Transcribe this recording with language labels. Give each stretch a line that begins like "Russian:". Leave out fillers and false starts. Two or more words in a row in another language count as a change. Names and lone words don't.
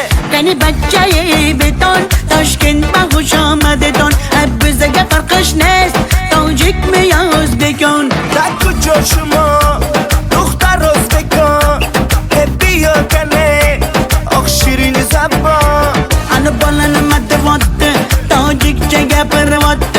Uzbek: Qani
Persian: بچه‌ی بتن,
Uzbek: Toshkentda
Persian: خوش آمدیدان.
Uzbek: Bizga
Persian: فرقش نیست,
Uzbek: tojikmi yo o'zbekon.
Persian: در کجا شما دختر ازبکان که بیا کنه آخ شیرین زبان
Uzbek: Ana bolani madavatta, tojikcha gapirvatta.